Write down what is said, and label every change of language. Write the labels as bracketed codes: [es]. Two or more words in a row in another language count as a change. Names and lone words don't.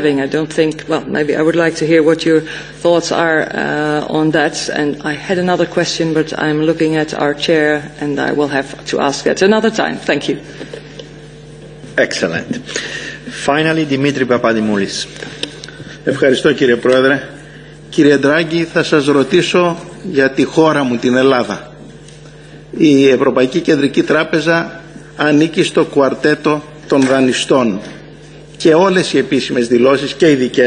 [en] I don't think, well, maybe I would like to hear what your thoughts are on that. And I had another question, but I'm looking at our chair, and I will have to ask at another time. Thank you. Excellent. Finally, Dimitri Papadimoulis. [el] Ευχαριστώ κύριε Πρόεδρε. Κύριε Ντράγκη, θα σας ρωτήσω για τη χώρα μου, την Ελλάδα. Η Ευρωπαϊκή Κεντρική Τράπεζα ανήκει στο κουαρτέτο των δανειστών και όλες οι επίσημες δηλώσεις και οι δικές